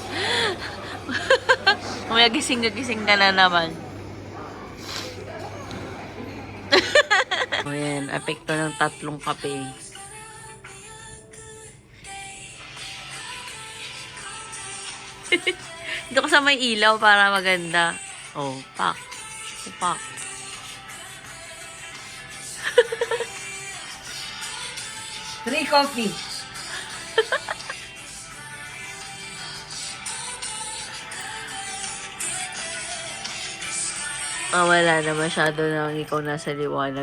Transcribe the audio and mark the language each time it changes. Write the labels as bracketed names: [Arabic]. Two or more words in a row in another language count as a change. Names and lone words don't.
[Filipino] Kumaya gising ka na naman. Ayan, epekto ng 3 kape. Dito ko sa may ilaw para maganda. Oh, pak. Pak. [English] Three coffee. [Filipino] Wala na masyado nang ikaw nasa liwanag.